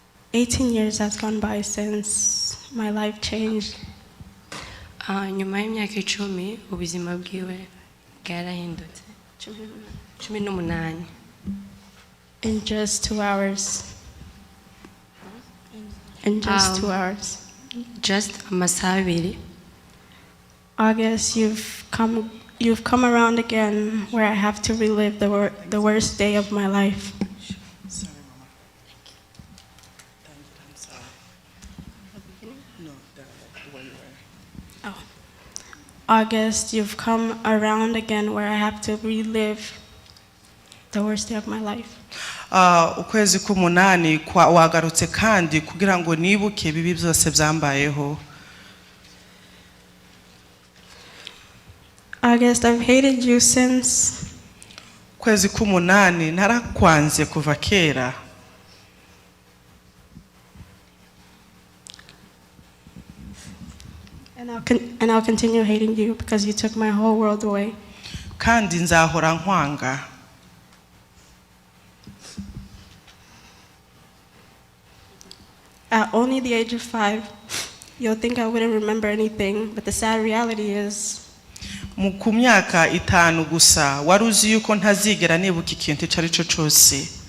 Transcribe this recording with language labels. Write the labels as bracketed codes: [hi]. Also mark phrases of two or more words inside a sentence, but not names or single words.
[en] 18 years has gone by since my life changed. [rw] nyuma y'imyaka 10 ubuzima bwiwe bwarahindutse 18 [en] In just 2 hours. In just 2 hours. [rw] just amasaha 2. [en] August, you've come around again where I have to relive the worst day of my life. Sorry, Mama. I'm sorry. No, the way you were. Oh. August, you've come around again where I have to relive the worst day of my life. [rw] Ukwezi k'umunani wagarutse kandi kugira ngo nibuke bibi byose byambayeho. [en] August, I've hated you since. [rw] Ukwezi k'umunani narakwanze kuva kera. [en] And I'll continue hating you because you took my whole world away. [rw] Kandi nzahora nkwanga. [en] At only the age of 5, you'll think I wouldn't remember anything, but the sad reality is [rw] Ku myaka 5 gusa wari uzi yuko ntazigera nibuka ikintu icyo ari cyo cyose.